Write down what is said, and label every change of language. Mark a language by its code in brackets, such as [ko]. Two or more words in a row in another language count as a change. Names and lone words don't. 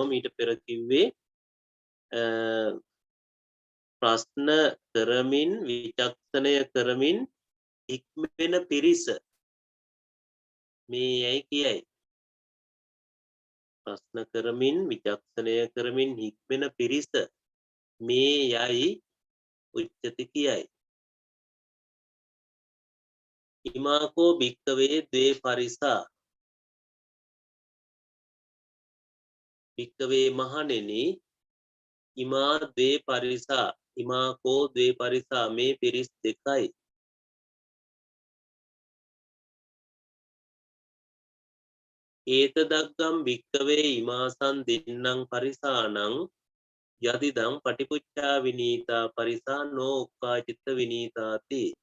[si] මීට පෙර කිව්වේ ප්‍රශ්න කරමින් විචක්ෂණය කරමින් ඉක්මෙන පිරිස මේ යයි කියයි. ප්‍රශ්න කරමින් විචක්ෂණය කරමින් හික්මෙන පිරිස මේ යයි උච්චති කියයි. [pi] ඉමාකෝ භික්කවේ ද්වේ පරිසා භික්කවේ මහණෙනි ඉමා ද්වේ පරිසා ඉමාකෝ ද්වේ පරිසා [si] මේ පිරිස් දෙකයි. [pi] ඒතදග්ගම් භික්කවේ ඉමාසන් දෙන්නං පරිසානං යදිදං පටිපුච්චා විනීතා පරිසා නෝ උක්කාචිත්ත විනීතාති.